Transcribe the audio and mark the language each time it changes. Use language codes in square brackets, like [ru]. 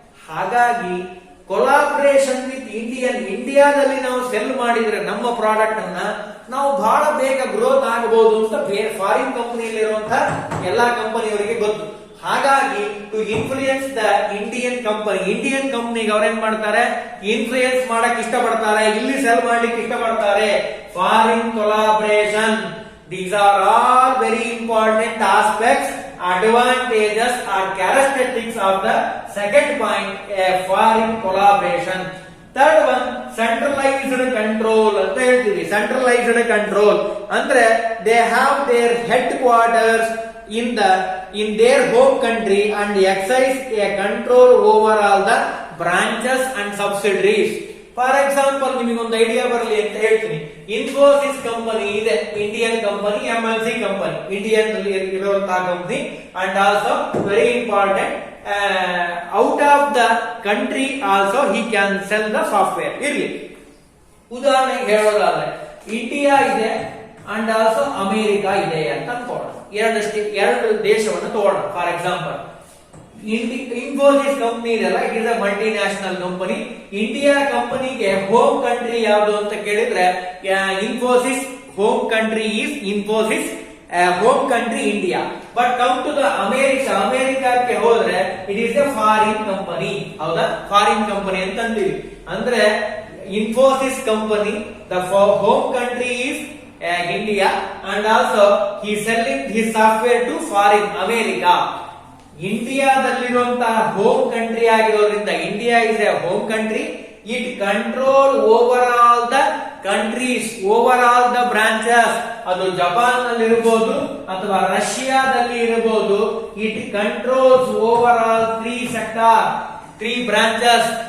[kn] ಹಾಗಾಗಿ collaboration with ಇಂಡಿಯಾದಲ್ಲಿ ನಾವು ಸೆಲ್ ಮಾಡಿದ್ರೆ ನಮ್ಮ ಪ್ರಾಡಕ್ಟ್ ಅನ್ನ ನಾವು ಬಹಳ ಬೇಗ ಗ್ರೋತ್ ಆಗಬಹುದು ಅಂತ ಫಾರಿನ್ ಕಂಪನಿಯಲ್ಲಿರುವಂತಹ ಎಲ್ಲಾ ಕಂಪನಿಯವರಿಗೆ ಗೊತ್ತು. ಹಾಗಾಗಿ ಟು ಇನ್ಫ್ಲೂಯೆನ್ಸ್ ದ ಇಂಡಿಯನ್ ಕಂಪನಿಗೆ ಅವ್ರೇನ್ ಮಾಡ್ತಾರೆ, ಇನ್ಫ್ಲೂಯೆನ್ಸ್ ಮಾಡಕ್ ಇಷ್ಟಪಡ್ತಾರೆ, ಇಲ್ಲಿ ಸೆಲ್ ಮಾಡ್ಲಿಕ್ಕೆ ಇಷ್ಟಪಡ್ತಾರೆ. [en] Foreign collaboration, these are all very important aspects, advantages or characteristics of the second point, a foreign collaboration. Third one, centralized control [kn] ಅಂತ ಹೇಳ್ತೀವಿ. [en] Centralised control ಅಂದ್ರೆ they have their headquarters in their home country and exercise a control over all the branches and subsidiaries. [kn] For example, ನಿಮಗೊಂದು idea ಬರಲಿ ಅಂತ ಹೇಳ್ತೀನಿ. Infosys company ಇದೆ, Indian company, MNC company, Indian ಇರುವಂತಹ company [en] And also very important. Out of the country also he can sell the software. [kn] ಇರ್ಲಿ, ಉದಾಹರಣೆಗೆ ಹೇಳೋದಾದ್ರೆ India ಇದೆ ಅಂಡ್ ಆಲ್ಸೋ ಅಮೆರಿಕಾ ಇದೆ ಅಂತ ಅನ್ಕೋಣ. ಎರಡು ದೇಶವನ್ನು ತಗೋಣ. [en] For example, Infosys company ಇದೆಲ್ಲ, it is a multinational company. [kn] India ಕಂಪನಿಗೆ ಹೋಮ್ ಕಂಟ್ರಿ ಯಾವುದು ಅಂತ ಕೇಳಿದ್ರೆ [en] Infosys home country is Infosys, home country India. But come to the ಅಮೆರಿಕಾಕ್ಕೆ ಹೋದ್ರೆ it is a foreign company. [kn] ಹೌದಾ, ಫಾರಿನ್ ಕಂಪನಿ ಅಂತ ಅಂತೀವಿ. [en] ಅಂದ್ರೆ Infosys company, the home country is India and also he selling his software to foreign America. [kn] ಇಂಡಿಯಾದಲ್ಲಿರುವಂತಹ home country ಆಗಿರೋದ್ರಿಂದ, [en] India is a home country, it control over all the countries, over all the branches. [kn] ಅದು Japan ನಲ್ಲಿ ಇರಬಹುದು ಅಥವಾ ರಷ್ಯಾದಲ್ಲಿ ಇರಬಹುದು. [en] It controls over all 3 sector, 3 branches.